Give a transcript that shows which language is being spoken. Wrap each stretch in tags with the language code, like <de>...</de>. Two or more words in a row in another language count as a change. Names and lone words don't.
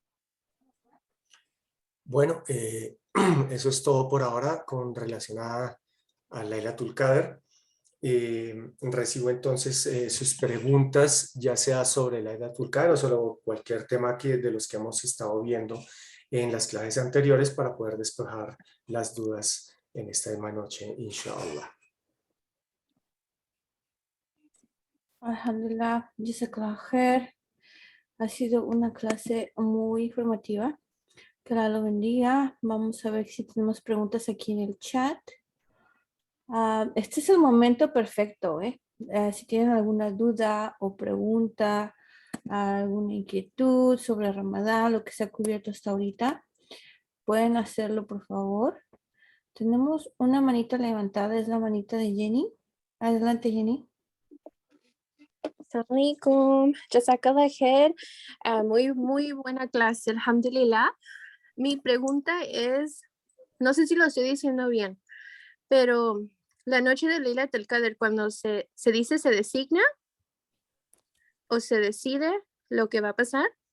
<es>Bueno, eso es todo por ahora con relación a Laylatul Qadr. Recibo entonces sus preguntas, ya sea sobre Laylatul Qadr o sobre cualquier tema de los que hemos estado viendo en las clases anteriores para poder despejar las dudas en esta misma noche, inshallah.</es> <ar>الحمد لله، جزاك الله خير.</ar> <es>Ha sido una clase muy informativa. Que Allah lo bendiga. Vamos a ver si tenemos preguntas aquí en el chat. Este es el momento perfecto, ¿eh? Si tienen alguna duda o pregunta, alguna inquietud sobre Ramadán, lo que se ha cubierto hasta ahorita, pueden hacerlo, por favor. Tenemos una manita levantada, es la manita de Jenny. Adelante, Jenny.</es> <ar>السلام عليكم. جزاك الله خير.</ar> <es>Muy buena clase, alhamdulillah. Mi pregunta es, no sé si lo estoy diciendo bien, pero la noche de Laylatul Qadr, cuando se dice, se designa o se decide lo que va a pasar.</es>